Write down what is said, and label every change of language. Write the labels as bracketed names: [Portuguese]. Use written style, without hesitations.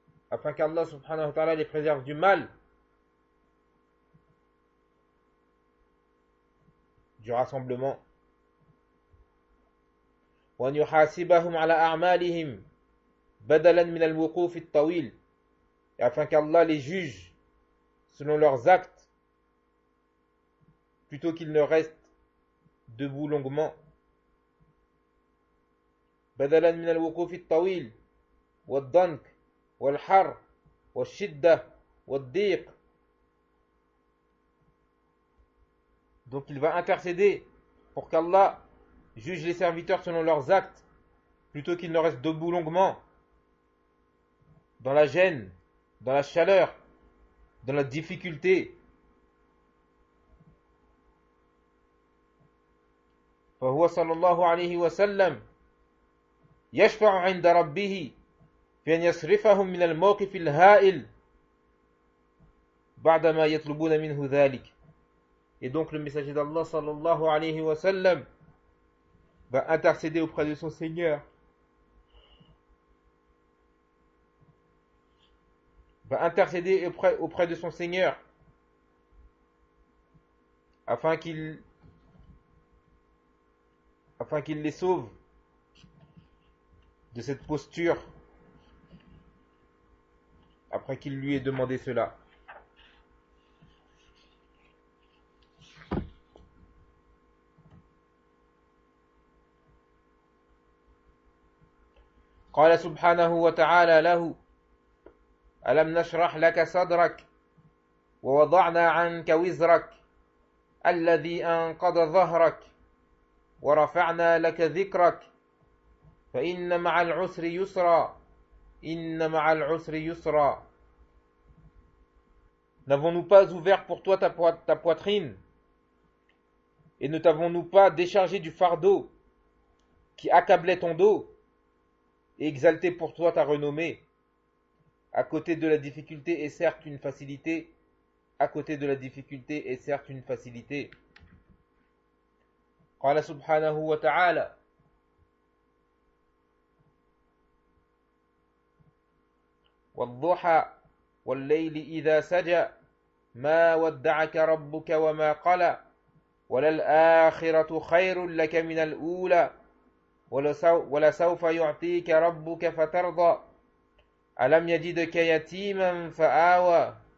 [French] Afin qu'Allah subhanahu wa ta'ala les préserve du mal, du rassemblement. [Arabic] وأن يحاسبهم على أعمالهم بدلا من الوقوف الطويل. [French] Et afin qu'Allah les juge selon leurs actes plutôt qu'ils ne restent debout longuement. [Arabic] بدلا من الوقوف الطويل والضنك والحر والشدة والضيق. [French] Donc il va intercéder pour qu'Allah juge les serviteurs selon leurs actes, plutôt qu'ils ne restent debout longuement, dans la gêne, dans la chaleur, dans la difficulté. [Arabic] فهو صلى الله عليه وسلم يشفع عند ربه في أن يصرفهم من الموقف الهائل بعدما يطلبون منه ذلك. [French] Et donc le messager d'Allah sallallahu alayhi wa sallam va intercéder auprès de son Seigneur, auprès de son Seigneur afin qu'il les sauve de cette posture après qu'il lui ait demandé cela. [Arabic] قال سبحانه وتعالى له ألم نشرح لك صدرك ووضعنا عنك وزرك الذي أنقض ظهرك ورفعنا لك ذكرك فإن مع العسر يسرا إن مع العسر يسرا. [French] N'avons-nous pas ouvert pour toi ta poitrine et ne t'avons-nous pas déchargé du fardeau qui accablait ton dos et exalté pour toi ta renommée? À côté de la difficulté est certes une facilité. À côté de la difficulté est certes une facilité. [Arabic] قال سبحانه وتعالى والضحى والليل إذا سجى ما ودعك ربك وما قلى وللآخرة خير لك من الأولى ولسوف يعطيك ربك فترضى ألم يجدك يتيما فآوى